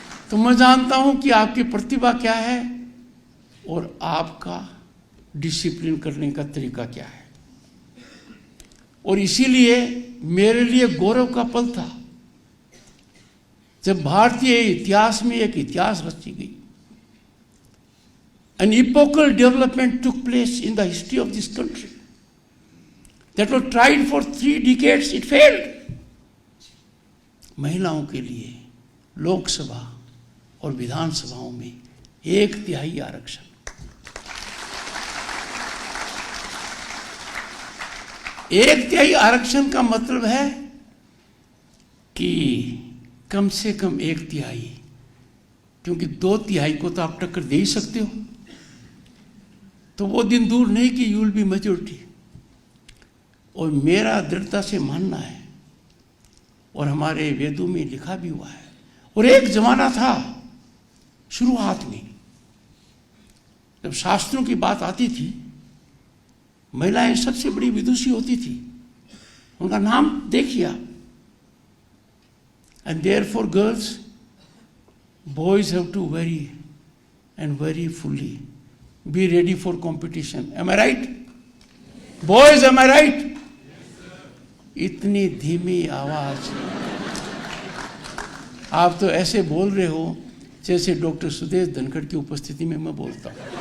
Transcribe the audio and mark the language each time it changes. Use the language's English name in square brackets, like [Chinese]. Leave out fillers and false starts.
[Hindi] तो मैं जानता हूं कि आपकी प्रतिभा क्या है और आपका डिसिप्लिन करने का तरीका क्या है. और इसीलिए मेरे लिए गौरव का पल था जब भारतीय इतिहास में एक इतिहास रची गई. [English] An epochal development took place in the history of this country that was tried for 3 decades. It failed. [Hindi] महिलाओं के लिए लोकसभा और विधानसभाओं में 1/3 आरक्षण. 1/3 आरक्षण का मतलब है कि कम से कम 1/3, क्योंकि 2/3 को तो आप टक्कर दे ही सकते हो. तो वो दिन दूर नहीं कि [English] You will be majority. [Hindi] और मेरा दृढ़ता से मानना है और हमारे वेदों में लिखा भी हुआ है. और एक जमाना था शुरुआत में जब शास्त्रों की बात आती थी, महिलाएं सबसे बड़ी विदुषी होती थी. उनका नाम देखिए आप. [English] And therefore girls boys have to very and very fully be ready for competition. Am I right? Boys, am I right? [Hindi] इतनी धीमी आवाज, आप तो ऐसे बोल रहे हो जैसे डॉक्टर सुदेश धनखड़ की उपस्थिति में मैं बोलता हूं।